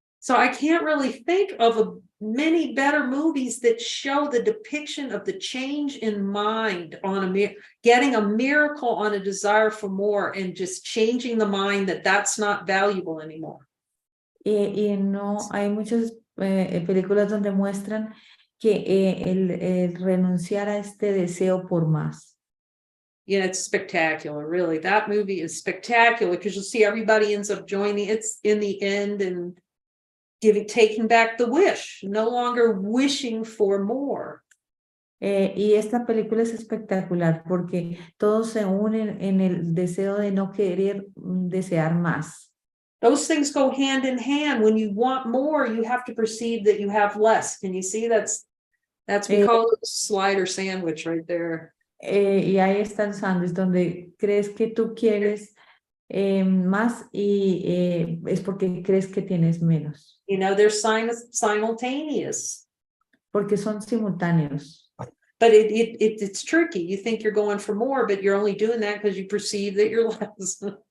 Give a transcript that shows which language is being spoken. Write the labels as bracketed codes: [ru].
[en] So I can't really think of many better movies that show the depiction of the change in mind on getting a miracle on a desire for more and just changing the mind that's not valuable anymore. [es] Y no hay muchas películas donde muestran que el renunciar a este deseo por más. [en] Yeah, it's spectacular, really. That movie is spectacular because you'll see everybody ends up joining. It's in the end and taking back the wish, no longer wishing for more. [es] Y esta película es espectacular porque todos se unen en el deseo de no querer desear más. [en] Those things go hand in hand. When you want more, you have to perceive that you have less. Can you see that's we call it a slider sandwich right there. [es] Y ahí está el sándwich donde crees que tú quieres más y es porque crees que tienes menos. [en] You know, they're simultaneous. [es] Porque son simultáneos. [en] But it's tricky. You think you're going for more, but you're only doing that because you perceive that you're less.